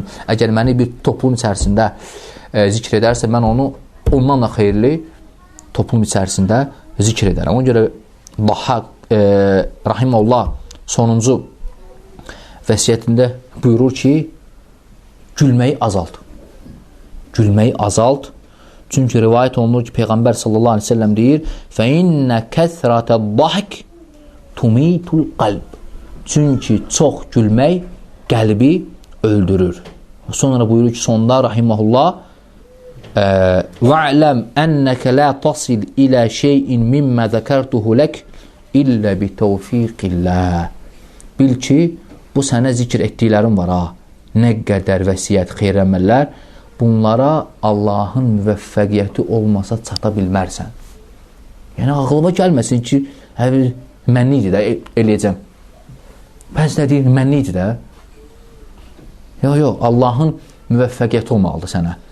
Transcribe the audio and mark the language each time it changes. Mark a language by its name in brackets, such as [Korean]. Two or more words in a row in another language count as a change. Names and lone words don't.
[Azerbaijani] Əgər məni bir toplum içərisində zikr edərsə, mən onu ondan da xeyirli toplum içərisində zikr edərəm. Ona görə Bahaq rahiməllah sonuncu vəsiyyətində buyurur ki, gülməyi azalt. Gülməyi azalt. Çünki rivayət olunur ki, Peyğəmbər [Arabic] صلى الله عليه وسلم [Azerbaijani] deyir, [Arabic] فَإِنَّ كَثْرَةَ الضَّحِكِ تُمِيتُ الْقَلْبِ. [Azerbaijani] Çünki çox gülmək qəlbi öldürür. Sonra buyurur ki, sonda rahiməhullah [Arabic] وَعْلَمْ أَنَّكَ لَا تَصِلْ إِلَى شَيْءٍ مِمَّا ذَكَرْتُهُ لَكْ إِلَّا بِتَوْفِيقِ اللّٰهِ [Azerbaijani] Bil ki, bu sənə zikr etdiklərim var ha. Nə qədər vəsiyyət, xeyr əməllər, bunlara Allahın müvəffəqiyyəti olmasa çata bilmərsən. Yəni, ağlıma gəlməsin ki, mənli idi də, eləyəcəm. Bəzi nə deyir, mənli idi də. Yox, Allahın müvəffəqiyyəti olmalıdır sənə.